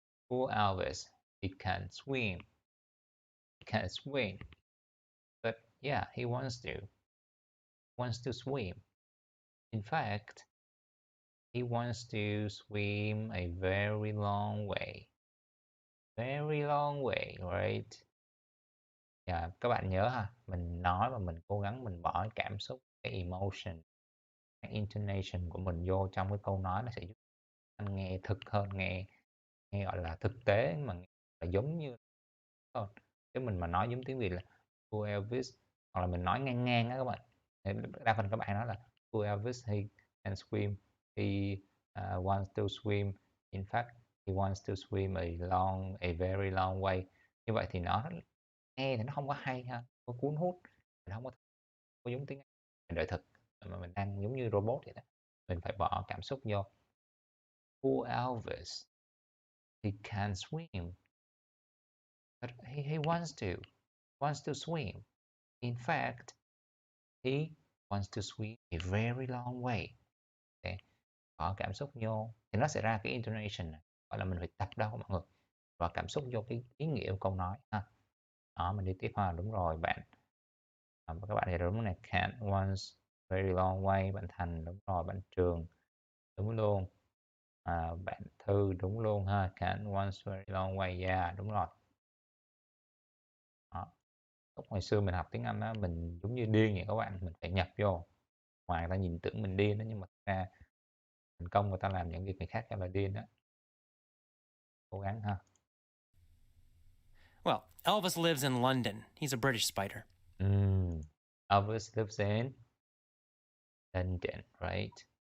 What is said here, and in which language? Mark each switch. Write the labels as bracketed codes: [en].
[en] Poor Elvis, he can't swim. He can't swim. But yeah, he wants to swim. In fact, he wants to swim a very long way. Very long way, right? [vi] Dạ, các bạn nhớ ha, mình nói và mình cố gắng mình bỏ cái cảm xúc, cái emotion, cái intonation của mình vô trong cái câu nói, nó sẽ giúp anh nghe thực hơn, nghe nghe gọi là thực tế mà nghe là giống như thôi. Chứ mình mà nói giống tiếng Việt là "Cô Elvis" hoặc là mình nói ngang ngang á các bạn, thì đa phần các bạn nói là "Cô Elvis [en] he can swim, he, wants to swim, in fact he wants to swim a very long way." [vi] Như vậy thì nó nghe thì nó không có hay ha, có cuốn hút, mình không có giống tiếng Anh, mình đợi thực, mà mình đang giống như robot vậy đó, mình phải bỏ cảm xúc vô. [en] Poor Elvis, he can't swim, but he wants to swim. In fact, he wants to swim a very long way. [vi] Để bỏ cảm xúc vô thì nó sẽ ra cái intonation này, gọi là mình phải tập đâu mọi người, bỏ cảm xúc vô cái ý nghĩa của câu nói ha. Đó, mình đi tiếp ha, đúng rồi bạn. Các bạn thì đúng này, [en] can't once very long way. [vi] Bạn Thành đúng rồi, bạn Trường đúng luôn. Bạn Thư đúng luôn ha, [en] can't once very long way, yeah [vi] đúng rồi. Đó. Lúc hồi xưa mình học tiếng Anh á, mình giống như điên vậy các bạn, mình phải nhập vô. Ngoài người ta nhìn tưởng mình điên đó, nhưng mà thật ra thành công người ta làm những việc người khác cho là điên đó. Cố gắng ha. [en] Well, Elvis lives in London. He's a British spider. Elvis lives in London, right?